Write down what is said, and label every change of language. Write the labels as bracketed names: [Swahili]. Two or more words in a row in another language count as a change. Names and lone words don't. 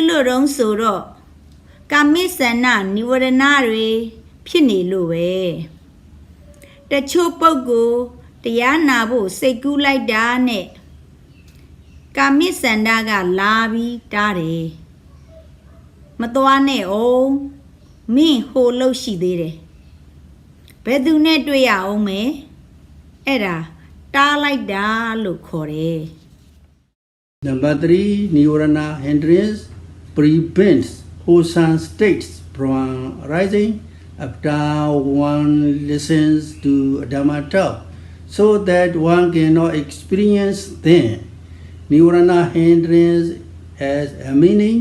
[Burmese] လို့တုံးဆိုတော့ကာမိစန္ဒနိဝရဏတွေဖြစ်နေလို့ပဲတချို့ပုဂ္ဂိုလ်တရားနာဖို့စိတ်ကူးလိုက်တာနဲ့ကာမိစန္ဒကလာပြီးတားတယ်မသွားနဲ့အောင်မင်းဟိုလို့ရှိသေးတယ်ဘယ်သူနဲ့တွေ့ရအောင်မဲအဲ့ဒါတားလိုက်တာလို့ခေါ်တယ် [English] Number 3, Nivarana hindrance prevents wholesome states from arising after one listens to Dhamma talk, so that one cannot experience them. Nivarana hindrance has a meaning.